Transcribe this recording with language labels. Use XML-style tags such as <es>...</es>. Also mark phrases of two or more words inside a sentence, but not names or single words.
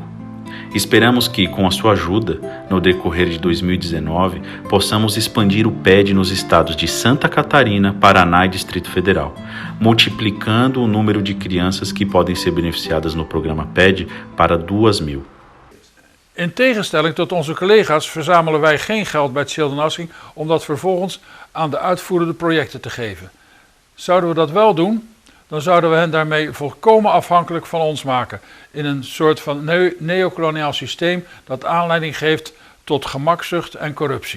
<pt>Esperamos que, com a sua ajuda, no decorrer de 2019, possamos expandir o PED nos estados de Santa Catarina, Paraná e Distrito Federal, multiplicando o número de crianças que podem ser beneficiadas no programa PED para 2.000.</pt> <nl>In tegenstelling tot onze collega's verzamelen wij geen geld bij het Zildenasking om dat vervolgens aan de uitvoerende projecten te geven. Zouden we dat wel doen, dan zouden we hen daarmee volkomen afhankelijk van ons maken in een soort van neocoloniaal systeem dat aanleiding geeft tot gemakzucht en corruptie.</nl>